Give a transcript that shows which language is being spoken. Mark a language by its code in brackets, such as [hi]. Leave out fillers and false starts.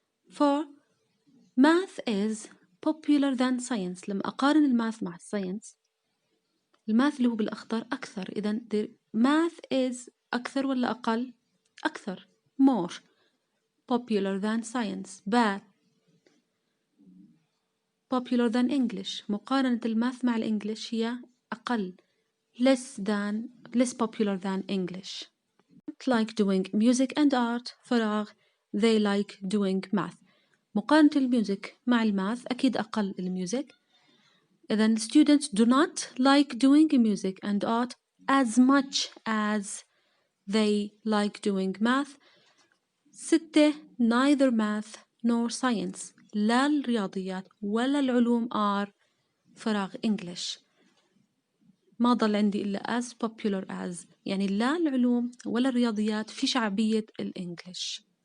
[en] 4 math is popular than science. [ar] لما أقارن الماث مع الساينس الماث اللي هو بالأخضر أكثر إذن math is أكثر ولا أقل؟ أكثر [en] more popular than science. bad popular than English. [ar] مقارنة الماث مع الإنجليش هي أقل [en] less popular than English. like doing music and art فراغ they like doing math. [ar] مقارنة الميوزك مع الماث أكيد أقل الميوزك إذن [en] students do not like doing music and art as much as they like doing math. 6 neither math nor science [ar] لا الرياضيات ولا العلوم [en] are فراغ English [ar] ما ضل عندي إلا [en] as popular as، [ar] يعني لا العلوم ولا الرياضيات في شعبية الإنجليش.